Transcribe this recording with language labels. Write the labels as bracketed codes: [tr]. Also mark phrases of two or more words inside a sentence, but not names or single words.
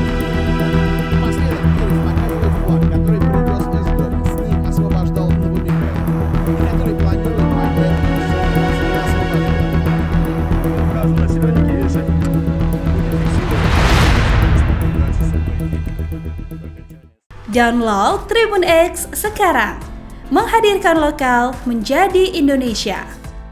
[ru] Напоследок «Перец» показывает флаг, который привез из дома. С ним освобождал Новомихайловку, и который планирует поднять еще раз для освобождения. Каждый населенник решит, будет фиксировать. [id] Download Tribun X sekarang, menghadirkan lokal menjadi Indonesia.